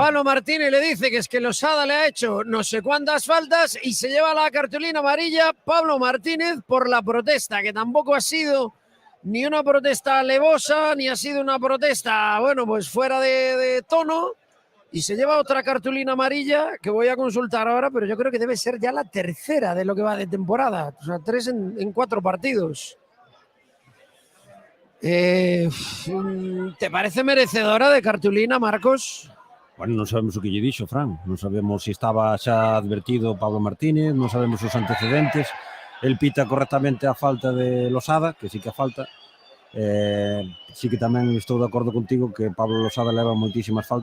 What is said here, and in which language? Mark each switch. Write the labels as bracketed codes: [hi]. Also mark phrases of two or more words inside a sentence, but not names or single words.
[es] Pablo Martínez le dice que es que Losada le ha hecho no sé cuántas faltas y se lleva la cartulina amarilla Pablo Martínez por la protesta, que tampoco ha sido ni una protesta alevosa, ni ha sido una protesta, bueno, pues fuera de tono, y se lleva otra cartulina amarilla que voy a consultar ahora, pero yo creo que debe ser ya la tercera de lo que va de temporada, o sea, 3 en 4 partidos. ¿Te parece merecedora de cartulina, Marcos? [gl] Bueno, non sabemos o que lle dixo, Fran. Non sabemos se estaba xa advertido Pablo Martínez, non sabemos os antecedentes. El pita correctamente a falta de Losada, que sí que a falta. Sí que tamén estou de acordo contigo que Pablo Losada leva moitísimas faltas.